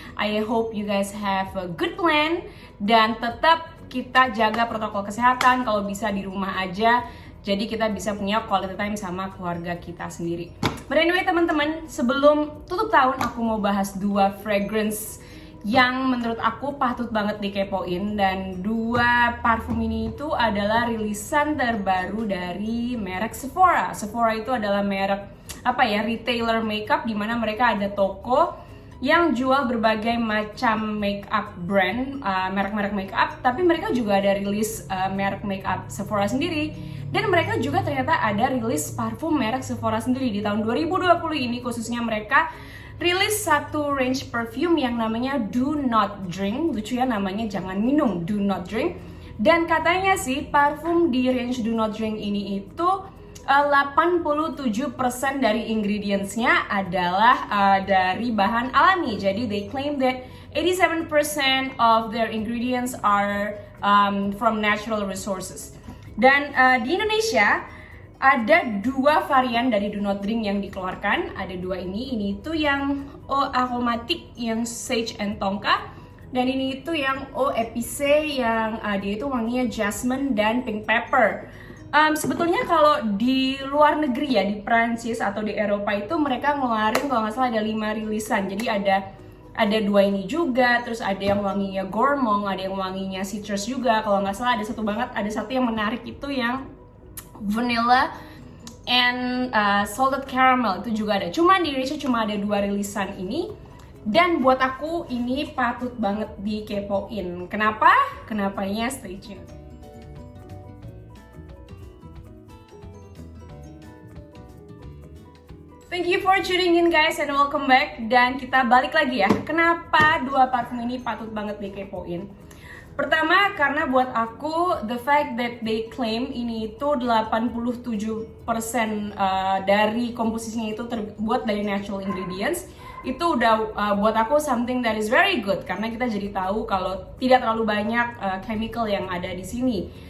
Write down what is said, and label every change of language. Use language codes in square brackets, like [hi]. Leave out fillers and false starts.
[en] I hope you guys have a good plan. [id] Dan tetap kita jaga protokol kesehatan. Kalau bisa di rumah aja. Jadi kita bisa punya [en] quality time [id] sama keluarga kita sendiri. [en] But anyway [id] teman-teman, sebelum tutup tahun aku mau bahas dua fragrance yang menurut aku patut banget dikepoin, dan dua parfum ini itu adalah rilisan terbaru dari merek Sephora. Sephora itu adalah merek retailer makeup, di mana mereka ada toko yang jual berbagai macam makeup brand, merek-merek makeup, tapi mereka juga ada rilis merek makeup Sephora sendiri, dan mereka juga ternyata ada rilis parfum merek Sephora sendiri. Di tahun 2020 ini khususnya mereka rilis satu range perfume yang namanya Do Not Drink. Lucu ya namanya, jangan minum, Do Not Drink. Dan katanya sih parfum di range Do Not Drink ini itu 87% dari ingredientsnya adalah dari bahan alami. Jadi [en] they claim that 87% of their ingredients are from natural resources. [id] Dan di Indonesia ada dua varian dari Do Not Drink yang dikeluarkan. Ada dua ini itu yang Eau Aromatique yang Sage and Tonka, dan ini itu yang Eau Épicée yang dia itu wanginya jasmine dan pink pepper. Sebetulnya kalau di luar negeri ya, di Prancis atau di Eropa itu mereka ngeluarin kalau nggak salah ada 5 rilisan. Jadi ada dua ini juga, terus ada yang wanginya gourmand, ada yang wanginya citrus juga. Kalau nggak salah ada satu yang menarik itu yang vanilla and salted caramel, itu juga ada. Cuma di Indonesia cuma ada dua rilisan ini, dan buat aku ini patut banget dikepoin. Kenapa? Kenapanya stay tuned. [en] Thank you for tuning in guys, and welcome back. [id] Dan kita balik lagi ya, kenapa dua parfum ini patut banget dikepoin. Pertama, karena buat aku, [en] the fact that they claim [id] ini itu 87% dari komposisinya itu terbuat dari natural ingredients, itu udah buat aku [en] something that is very good, [id] karena kita jadi tahu kalau tidak terlalu banyak chemical yang ada di sini.